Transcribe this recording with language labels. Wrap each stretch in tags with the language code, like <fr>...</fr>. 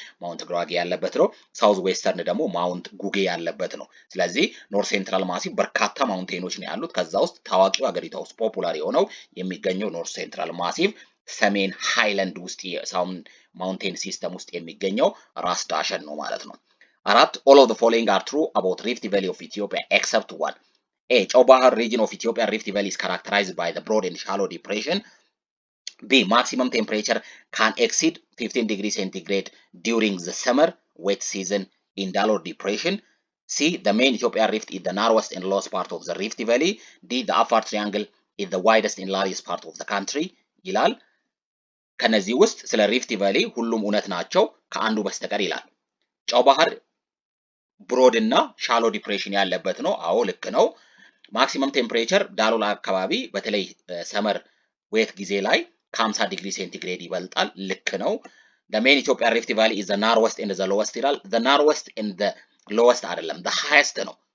<am>ማውንት ጉራጌ ያለበት ነው። ሳውዝ ዌስተርን ደግሞ ማውንት ጉጌ ያለበት ነው። ስለዚህ ኖርዝ ሴንትራል ማሲፍ በርካታ ማውንቴኖች ነው ያሉት። ከዛ ውስጥ ታዋቂው ሀገሪቷ ውስጥ ፖፑላር የሆነው የሚገኘው ኖርዝ ሴንትራል ማሲፍ ሰሜን ሃይላንድ ውስጥ የሳውንድ ማውንቴን ሲስተም ውስጥ የሚገኘው ራስ ዳሸን ነው ማለት ነው። አራት</am> <en>all of the following are true about Rift Valley of Ethiopia except one. A. ጨው ባህር region of Ethiopia Rift Valley is characterized by the broad and shallow depression. B. Maximum temperature can exceed 15 degrees centigrade during the summer wet season in Dalor depression. C. The main Ethiopia rift is the narrowest and lowest part of the Rift Valley. D. The Afar triangle is the widest and largest part of the country</en> <am>ይላል። ከነዚህ ውስጥ ስለ ሪፍት ቫሊ ሁሉም እውነት ናቸው ከአንዱ በስተቀር ይላል። ጨው ባህር ብሮድ እና ሻሎ ዲፕሬሽን ያለበት ነው። አዎ ልክ ነው። ማክሲመም ቴምፕሬቸር ዳሎል አካባቢ በተለይ ሰመር ዌት ጊዜ ላይ ከ50 ዲግሪ ሴንቲግሬድ ይበልጣል። ልክ ነው።</am> <en>the main Ethiopia Rift Valley is the narrowest and the lowest</en> <am>ይላል።</am> <en>the narrowest and the lowest</en> <am>አይደለም</am> <en>the highest</en> <am>ነው።</am>